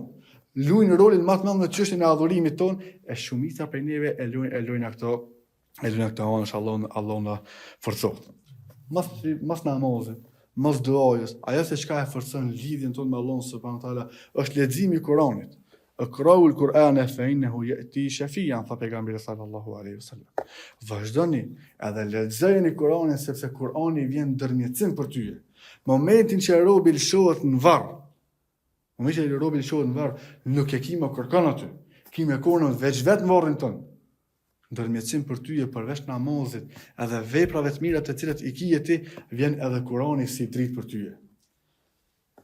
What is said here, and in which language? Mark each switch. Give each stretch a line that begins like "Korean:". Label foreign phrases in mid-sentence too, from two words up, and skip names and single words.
Albanian: Luajnë rolin më të madh në çështjen e adhurimit tonë, e shumica prej neve e luajnë ato Allahu na forcoft. Mas namazit, mas duajës, ajo se çka e forcon lidhjen tonë me Allahun
Arabic: سبحانه تعالى
Albanian: është leximi i Kuranit.
Arabic: اقرؤوا القرآن فإنه يأتي شفيعا, fa pejgamberi صلى الله عليه وسلم.
Albanian: Vazhdoni edhe lexojeni Kur'anin sepse Kur'ani vjen ndërmjetësim për ty. Momentin që robi lëshohet në varr, nuk e kime kërkon aty. Kime konë veç vetë në varrin tonë. Ndërmjetësim për ty përveç namazit, edhe veprave të mira të cilat i kije ti, vjen edhe Kurani si dritë për ty.